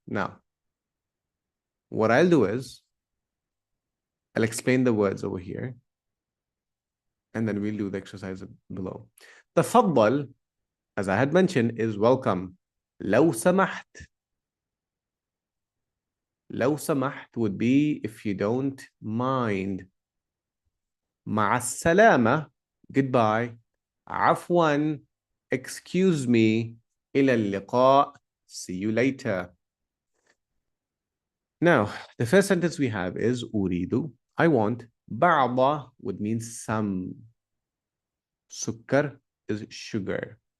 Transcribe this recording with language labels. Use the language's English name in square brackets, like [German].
[English] Now, what I'll do is, I'll explain the words over here, and then we'll do the exercise below. تفضل, as I had mentioned, is welcome. [Arabic] لو سمحت. لو سمحت [English] would be if you don't mind. [Arabic] مع السلامة, goodbye. [English] عفوا, excuse me. [Arabic] إلى اللقاء, [English] see you later. Now, the first sentence we have is أريد, I want. بعض would mean some. سكر is sugar.